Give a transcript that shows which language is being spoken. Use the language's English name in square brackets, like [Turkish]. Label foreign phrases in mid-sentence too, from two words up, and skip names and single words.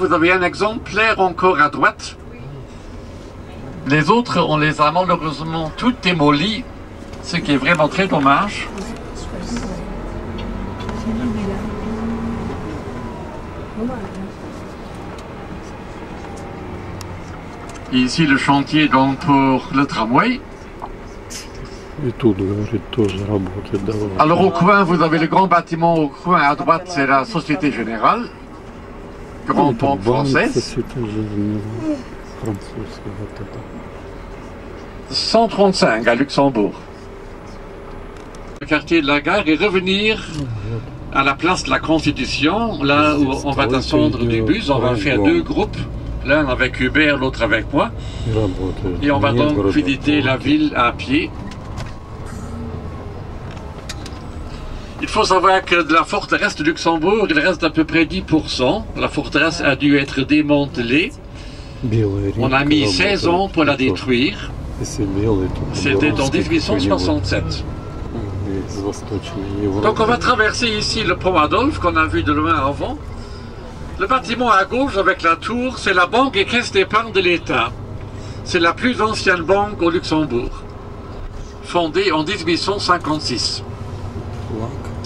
[French] Vous avez un exemplaire encore à droite. Les autres, on les a malheureusement toutes démolies, ce qui est vraiment très dommage. Et ici, le chantier donc pour le tramway. [Russian] И тут, говорит, тоже работает давно. [French] Alors au coin, vous avez le grand bâtiment au coin à droite, c'est la Société Générale, grande pompe française. [Russian] Société Générale французская, вот это. [French] 135 à Luxembourg. Le quartier de la gare et revenir à la place de la Constitution, là où on va descendre du bus, on va faire deux groupes, l'un avec Hubert, l'autre avec moi, [Russian] И работает. [French] et on va [Russian] Не [French] donc [Russian] город, [French] visiter la ville à pied. Il faut savoir que de la forteresse de Luxembourg, il reste à peu près 10%. La forteresse a dû être démantelée. [Russian] Белая [French] On a [Russian] река [French] mis 16 ans [Russian] работает [French] pour la [Russian] тоже. [French] détruire. [Russian] Если белый, то [French] C'était en [Russian] по-белорусски [French] 1867. [Russian] какой-нибудь из Восточной Европы. [French] Donc on va traverser ici le pont Adolphe qu'on a vu de loin avant. Le bâtiment à gauche avec la tour, c'est la banque et caisse d'épargne de l'État. C'est la plus ancienne banque au Luxembourg, fondée en 1856. [Russian] Флаг [French] À gauche.